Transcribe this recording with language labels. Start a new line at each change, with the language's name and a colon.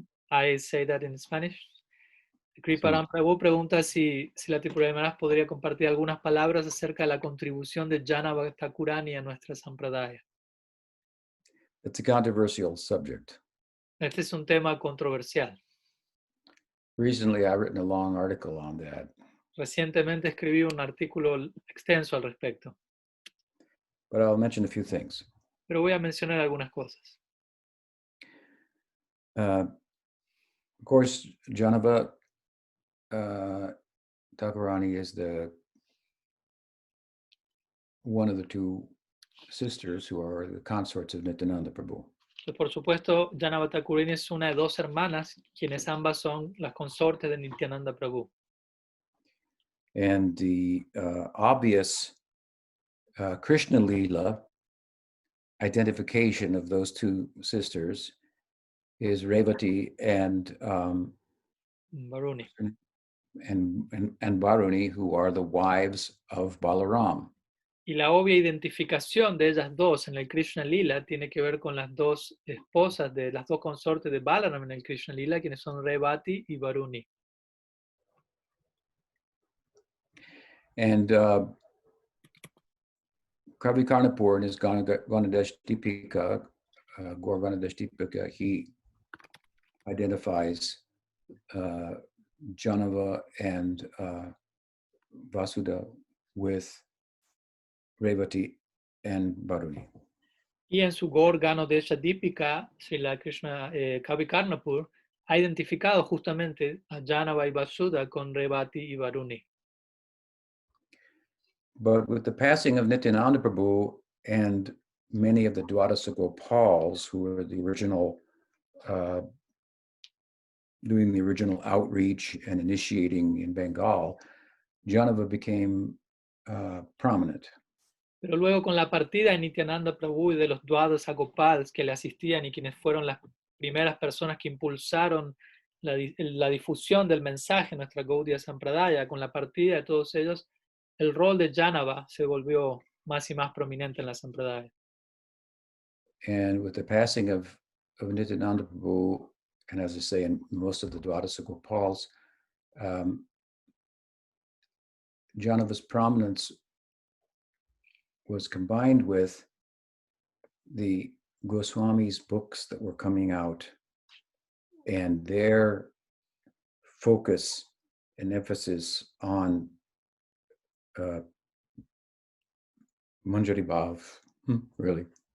English: I say that in Spanish.
Spanish: Kriparam Prabhu pregunta si la Tripura de Maharaj podría compartir algunas palabras acerca de la contribución de Janava Thakurani a nuestra Sampradaya.
English: It's a controversial subject.
Spanish: Este es un tema controversial.
English: Recently, I've written a long article on that.
Spanish: Recientemente escribí un artículo extenso al respecto.
English: But I'll mention a few things.
Spanish: Pero voy a mencionar algunas cosas.
English: Of course, Janava Thakurani is one of the two sisters who are the consorts of Nityananda Prabhu.
Spanish: Entonces, por supuesto, Janava Thakurani es una de dos hermanas, quienes ambas son las consortes de Nityananda Prabhu.
English: And the obvious Krishna lila identification of those two sisters is Revati and Varuni. and Varuni, who are the wives of Balaram.
Spanish: Y la obvia identificación de ellas dos en el Krishna Lila tiene que ver con las dos esposas de las dos consortes de Balaram en el Krishna Lila, quienes son Revati y Varuni.
English: And Kavi Karnapur in his Ganadesh Deepika, Gaur Ganadesh Deepika, he identifies Janava and Vasudha with Revati and Varuni.
Spanish: Y en su Gaur Ganodesh Deepika, Srila Krishna Kavi Karnapur ha identificado justamente a Janava y Vasudha con Revati y Varuni.
English: But with the passing of Nityananda Prabhu and many of the Dwadasa Gopals, who were the original, doing the original outreach and initiating in Bengal, Janava became prominent.
Spanish: Pero luego con la partida de Nityananda Prabhu y de los Dwadasa Gopals que le asistían y quienes fueron las primeras personas que impulsaron la difusión del mensaje en nuestra Gaudiya Sampradaya, con la partida de todos ellos, el rol de Janava se volvió más y más prominente en la Sampradaya.
English: And with the passing of Nityananda Prabhu, and as I say, in most of the Dwadasa Gopals, Janava's prominence was combined with the Goswami's books that were coming out and their focus and emphasis on Manjari Bhav, really.